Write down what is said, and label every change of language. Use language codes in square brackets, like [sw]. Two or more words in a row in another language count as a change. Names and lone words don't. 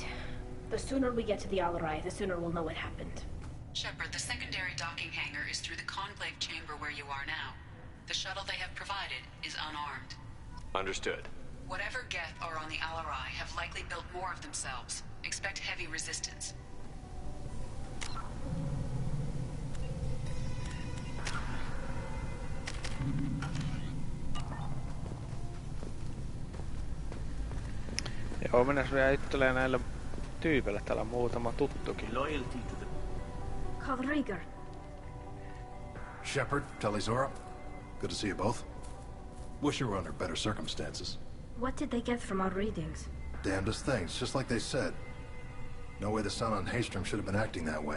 [en] The sooner we get to the Alarai, the sooner we'll know what happened. Shepard, the secondary docking hangar is through the conclave chamber where you are now. The shuttle they have provided is unarmed. Understood. Whatever Geth are on the Alarai have likely built more of themselves. Expect heavy resistance. [fi] Joo, mennäs vielä juttelee näille tyypeille. Täällä on muutama tuttukin. [en] Loyalty to the... Kalriger. Shepard, Talizora. Good to see you both. Wish you were under better circumstances. What did they get from our readings? Damnedest things, just like they said. No way the sun on Haystrom should have been acting that way.